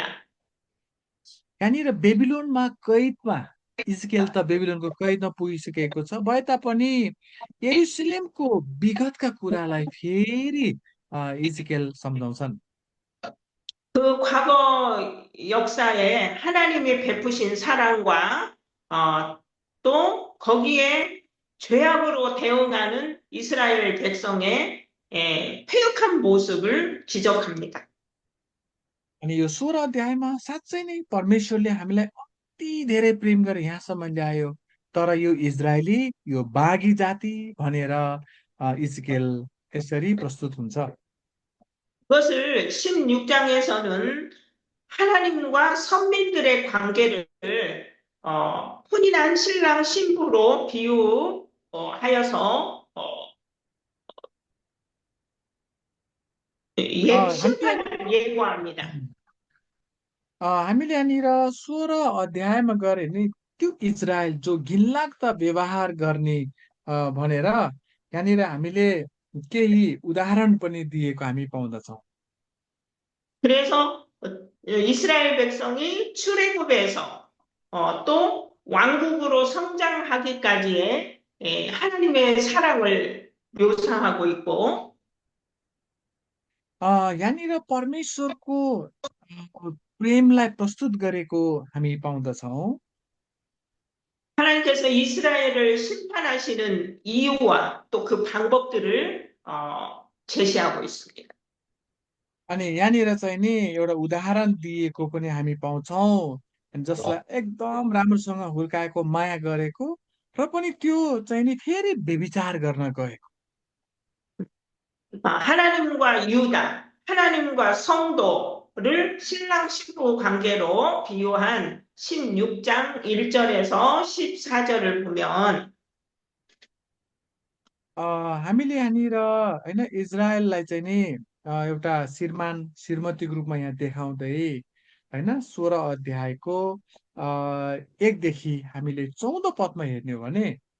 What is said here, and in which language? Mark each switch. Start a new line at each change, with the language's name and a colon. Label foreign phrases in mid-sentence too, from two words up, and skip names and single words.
Nepali: यहाँनिर बेबिलोनमा कैदमा इजकेल त बेबिलोनको कैदमा पुगिसकेको छ भए तापनि यरुशलेमको विगतका कुरालाई फेरि इजकेल सम्झाउँछन्।
Korean: 그 과거 역사에 하나님이 베푸신 사랑과 어, 또 거기에 죄악으로 대응하는 이스라엘 백성의 패역한 모습을 지적합니다.
Nepali: अनि यो 16 अध्यायमा साँच्चै नै परमेश्वरले हामीलाई अति धेरै प्रेम गरेर यहाँसम्म ल्यायो। तर यो इजरायली, यो बागी जाति भनेर इजकेल यसरी प्रस्तुत हुन्छ।
Korean: 그것을 16장에서는 하나님과 선민들의 관계를 혼인한 신랑 신부로 비유하여서
Nepali: हामीले
Korean: 심판을 예고합니다.
Nepali: हामीले यहाँनिर 16 अध्यायमा गरे नि त्यो इजरायल जो घिनलाग्दा व्यवहार गर्ने भनेर यहाँनिर हामीले केही उदाहरण पनि दिएको हामी पाउँदछौँ।
Korean: 그래서 이스라엘 백성이 출애굽에서 또 왕국으로 성장하기까지의 하나님의 사랑을 묘사하고 있고
Nepali: यहाँनिर परमेश्वरको प्रेमलाई प्रस्तुत गरेको हामी पाउँदछौँ।
Korean: 하나님께서 이스라엘을 심판하시는 이유와 또 그 방법들을 제시하고 있습니다.
Nepali: अनि यहाँनिर चाहिँ नि एउटा उदाहरण दिएको पनि हामी पाउँछौँ, जसलाई एकदम राम्रोसँग हुर्काएको, माया गरेको, र पनि त्यो चाहिँ नि फेरि व्यभिचार गर्न गएको।
Korean: 하나님과 유다, 하나님과 성도를 신랑 신부 관계로 비유한 16장 1절에서 14절을 보면
Nepali: हामीले यहाँनिर होइन इजरायललाई चाहिँ नि एउटा श्रीमतीको रूपमा यहाँ देखाउँदै होइन 16 अध्यायको 1देखि हामीले 14 पदमा हेर्ने हो भने